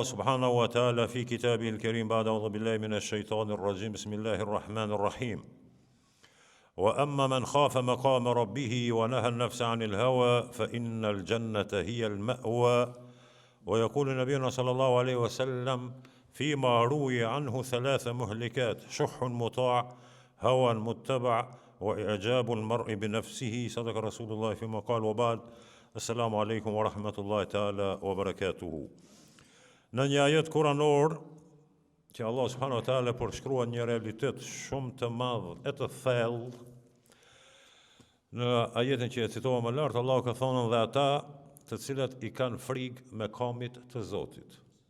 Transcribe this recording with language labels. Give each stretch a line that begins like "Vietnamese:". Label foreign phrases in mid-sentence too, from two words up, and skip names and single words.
Arabic: سبحانه وتعالى في كتابه الكريم بعد أعوذ بالله من الشيطان الرجيم بسم الله الرحمن الرحيم وأما من خاف مقام ربه ونهى النفس عن الهوى فإن الجنة هي المأوى ويقول نبينا صلى الله عليه وسلم فيما روي عنه 3 مهلكات شح مطاع هوى متبع وإعجاب المرء بنفسه صدق رسول الله فيما قال وبعد السلام عليكم ورحمة الله تعالى وبركاته.
Albanian: Në një ajet kuranor që Allah
Arabic: سبحانه وتعالى
Albanian: përshkruan një realitet shumë të madh e të thellë. Në ajetin që e citova më lart, Allahu ka thonë dhe ata të cilët i kanë frikë mekamit të Zotit.